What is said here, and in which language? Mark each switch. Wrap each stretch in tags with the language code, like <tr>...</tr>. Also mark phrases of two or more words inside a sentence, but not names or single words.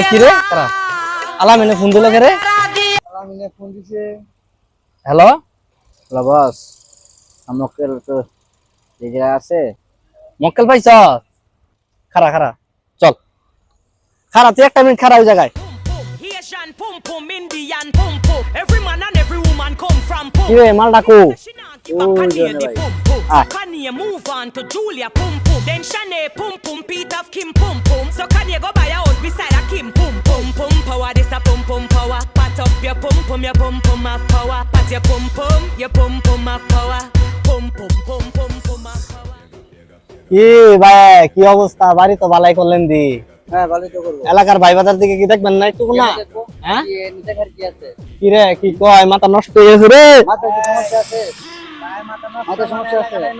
<bn>কি রে কারা আলামিনে ফোন দিল কে রে? আলামিনে ফোন দিছে। হ্যালো হ্যালো বস, আমকেল তো এই জায়গায় আছে। মক্কেল পাইছ? খারা খারা চল, খারা তুই একটা মিনিট খারা ওই জায়গায়।</bn> <en>Haitian pum pum, Indian pum pum. Every man and every woman come from pum.</en> <bn>কি রে মাল ডাকু?</bn> <en>She not give up on Johnny the boy. pum pum. Ah. So Kanye move on to Julia pum pum. Then Shanae pum pum, Pete of Kim pum pum. So Kanye go buy a house beside a Kim pum pum pum power. This a pum pum power. Pat up your pum pum of power. Pat your pum pum of power. Pum pum of power.</en> <bn>কি ভাই কি অবস্থা? বাড়ি তো বালাই করলেন দি। হ্যাঁ, ভালোই তো করবো। এলাকার ভাই বাজার দিকে কি দেখবেন না একটু না? হ্যাঁ কি এমনি দেখার কি আছে? কি রে কি কয় মাথা নষ্ট হয়ে গেছে রে? মাথায় কি সমস্যা আছে? মাথায় সমস্যা আছে?</bn>